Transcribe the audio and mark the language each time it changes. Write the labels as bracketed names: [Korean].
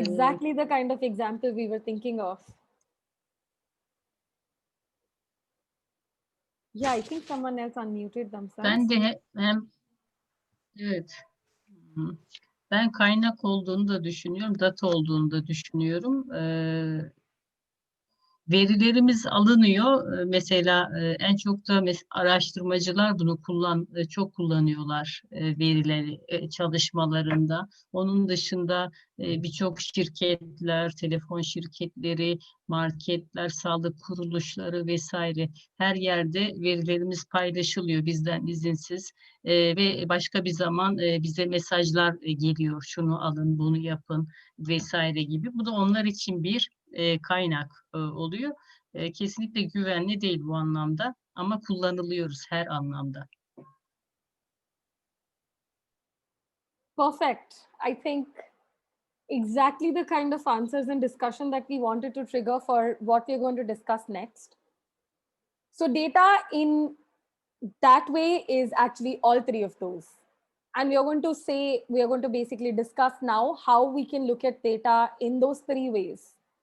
[English] exactly the kind of example we were thinking of. Yeah, I think someone else unmuted themselves. [Turkish] Ben de hem evet. Hı. Ben kaynak olduğunu da düşünüyorum, data olduğunu da düşünüyorum. Verilerimiz alınıyor. Mesela en çok da araştırmacılar bunu çok kullanıyorlar verileri çalışmalarında. Onun dışında birçok şirketler, telefon şirketleri, marketler, sağlık kuruluşları vesaire her yerde verilerimiz paylaşılıyor bizden izinsiz. Ve başka bir zaman bize mesajlar geliyor. Şunu alın, bunu yapın vesaire gibi. Bu da onlar için bir kaynak oluyor. Kesinlikle güvenli değil bu anlamda ama kullanılıyoruz her anlamda. [English] Perfect. I think exactly the kind of answers and discussion that we wanted to trigger for what we're going to discuss next. So data in that way is actually all three of those. And we are going to basically discuss now how we can look at data in those three ways.